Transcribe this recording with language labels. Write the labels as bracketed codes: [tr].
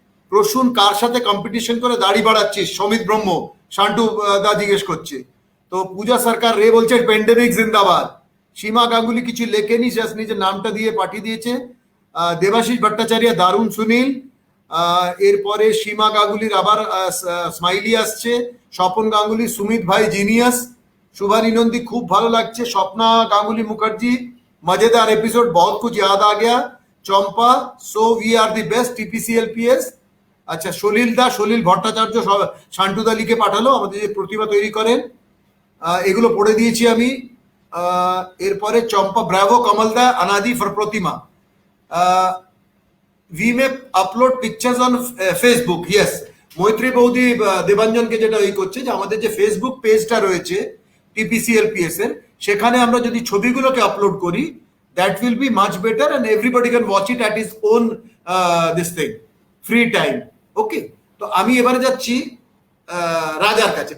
[bn] প্রসূন কার সাথে কম্পিটিশন করে দাড়ি বাড়াচ্ছিস? সমিত ব্রহ্ম, শান্টু দা জিজ্ঞেস করছে। তো পূজা সরকার রে বলছে প্যান্ডেমিক জিন্দাবাদ। সীমা গাঙ্গুলি কিছু লেখেনি, জাস্ট নিজের নামটা দিয়ে পাঠিয়ে দিয়েছে। দেবাশিস ভট্টাচার্য দারুণ। সুনীল, এরপরে সীমা গাঙ্গুলির আবার স্মাইলি আসছে। স্বপন গাঙ্গুলি, সুমিত ভাই জিনিয়াস। [hi] शुभानी नंदी [bn] खूब ভালো লাগছে। [hi] স্বপ্না গাঙ্গুলি মুখার্জি, मजेदार एपिसोड, बहुत कुछ याद आ गया। [en] Champa, so we are the best TPCLPS. [bn] আচ্ছা, সলিল দা, সলিল ভট্টাচার্য শান্টু দা লিখে পাঠালো আমাদের যে প্রতিভা তৈরি করেন, এগুলো পড়ে দিয়েছি আমি। এরপরে চম্পা, ব্রাভো কমল দা, अनादि फॉर प्रतिमा। [en] We may upload pictures on Facebook. [bn] Yes, মৈত্রী বৌদি দেবাঞ্জনকে যেটা ওই করছে যে আমাদের যে ফেসবুক পেজটা রয়েছে টিপিসিএলপিএস এর, সেখানে আমরা যদি ছবিগুলোকে আপলোড করি, [en] That will be much better and everybody can watch it at his own this thing, free time. [bn] ওকে, তো আমি এবারে যাচ্ছি রাজার কাছে।